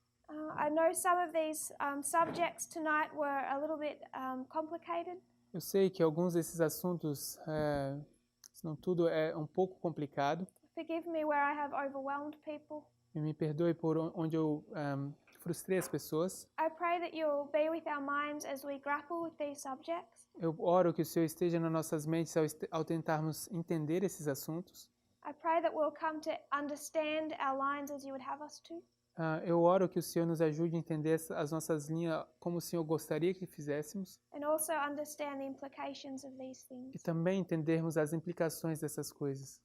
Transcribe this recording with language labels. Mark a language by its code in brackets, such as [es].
[en] I know some of these subjects tonight were a little bit complicated. [pt] Eu sei que alguns desses assuntos, se não tudo, é um pouco complicado. [en] Forgive me where I have overwhelmed people. [pt] E me perdoe por onde eu frustrei as pessoas. [en] I pray that you'll be with our minds as we grapple with these subjects. [pt] Eu oro que o Senhor esteja nas nossas mentes ao tentarmos entender esses assuntos. [en] I pray that we'll come to understand our lines as you would have us to. [pt] Eu oro que o Senhor nos ajude a entender as nossas linhas como o Senhor gostaria que fizéssemos. [en] And also understand the implications of these things. [pt] E também entendermos as implicações dessas coisas.